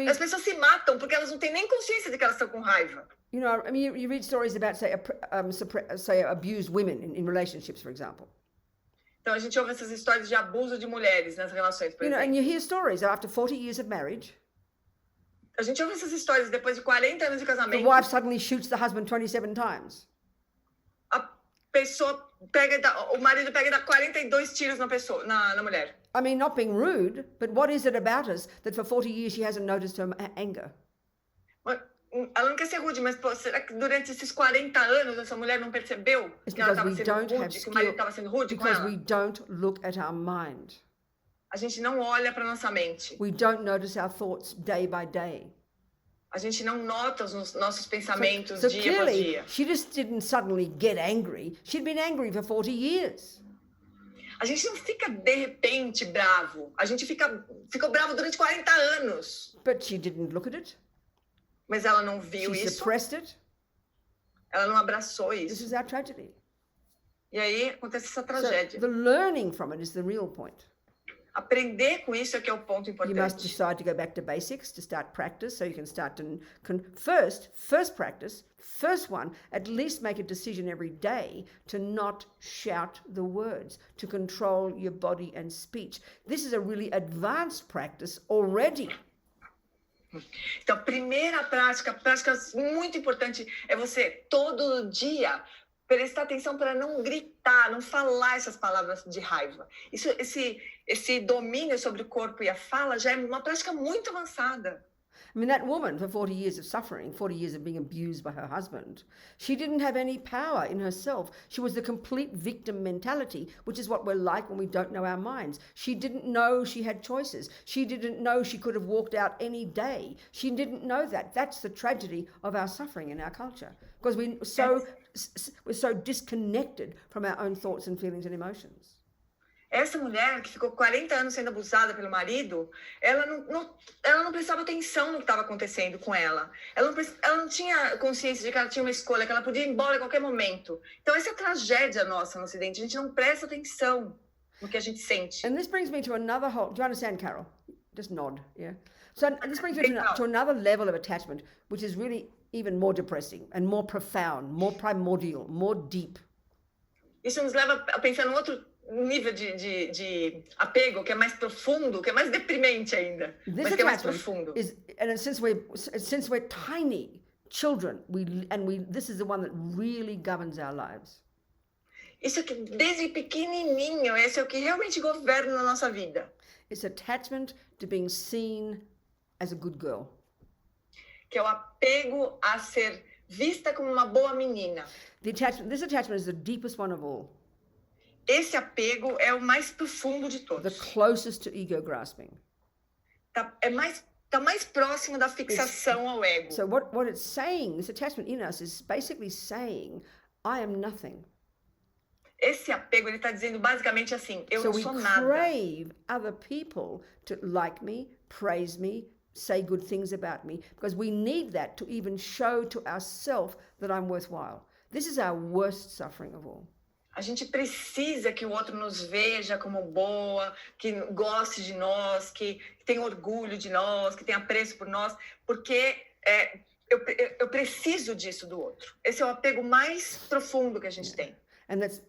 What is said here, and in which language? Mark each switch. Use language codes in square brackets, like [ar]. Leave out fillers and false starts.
[pt] As pessoas se matam porque elas não têm nem consciência de que elas estão com raiva. [en] You know, I mean, you read stories about, say abused women in relationships, for example. [pt] Então, a gente ouve essas histórias de abuso de mulheres nas relações, por exemplo. [en] And you hear stories after 40 years of marriage. [pt] A gente ouve essas histórias depois de 40 anos de casamento. [en] The wife suddenly shoots the husband 27 times. [pt] A pessoa o marido pega e dá 42 tiros na mulher. [en] I mean, not being rude, but what is it about us that for 40 years she hasn't noticed her anger? [pt] Ela não quer ser rude, mas será que durante esses 40 anos essa mulher não percebeu que ela estava sendo rude, que o marido estava sendo rude com ela? [en] Because we don't look at our mind. [pt] A gente não olha para nossa mente. [en] We don't notice our thoughts day by day. [pt] A gente não nota os nossos pensamentos [en] so [pt] dia por dia. [en] She just didn't suddenly get angry. She'd been angry for 40 years. [pt] A gente não fica de repente bravo. A gente ficou bravo durante 40 anos. [en] But she didn't look at it. [pt] Mas ela não viu [en] She [pt] isso. [en] suppressed it. [pt] Ela não abraçou isso. [en] This is our tragedy. [pt] E aí acontece essa tragédia. [en] So the learning from it is the real point. [pt] Aprender com isso é que é o ponto importante. [en] You must decide to go back to basics, to start practice, so you can start to first practice, first one, at least make a decision every day to not shout the words, to control your body and speech. This is a really advanced practice already. [pt] Então, primeira prática muito importante é você, todo dia, prestar atenção para não gritar, não falar essas palavras de raiva. Esse domínio sobre o corpo e a fala já é uma prática muito avançada. [en] I mean, that woman, for 40 years of suffering, 40 years of being abused by her husband, she didn't have any power in herself. She was the complete victim mentality, which is what we're like when we don't know our minds. She didn't know she had choices. She didn't know she could have walked out any day. She didn't know that. That's the tragedy of our suffering in our culture, because we're so disconnected from our own thoughts and feelings and emotions. [pt] Essa mulher que ficou 40 anos sendo abusada pelo marido, ela não prestava atenção no que estava acontecendo com ela. Ela não tinha consciência de que ela tinha uma escolha, que ela podia ir embora a qualquer momento. Então essa é a tragédia nossa no Ocidente. A gente não presta atenção no que a gente sente. [en] And this brings me to another whole... Do you understand, Carol? Just nod, yeah? So this brings me to another level of attachment, which is really even more depressing and more profound, more primordial, more deep. [pt] Isso nos leva a pensar num outro nível de apego que é mais profundo, que é mais deprimente ainda, mas que é mais profundo. [en] And since we're tiny children, this is the one that really governs our lives. [pt] Isso que desde pequenininho, esse é o que realmente governa a nossa vida. [en] It's attachment to being seen as a good girl. [pt] Que é o apego a ser vista como uma boa menina. [en] This attachment is the deepest one of all. [pt] Esse apego é o mais profundo de todos. [en] The closest to ego grasping. [pt] É mais está mais próximo da fixação ao ego. [en] So what it's saying, this attachment in us is basically saying, I am nothing. [pt] Esse apego, ele está dizendo basicamente assim, eu [en] So [pt] não [en] we [pt] sou nada. [en] crave other people to like me, praise me, say good things about me, because we need that to even show to ourselves that I'm worthwhile. This is our worst suffering of all. [pt] A gente precisa que o outro nos veja como boa, que goste de nós, que tenha orgulho de nós, que tenha apreço por nós, porque eu preciso disso do outro. Esse é o apego mais profundo que a gente tem. [en] And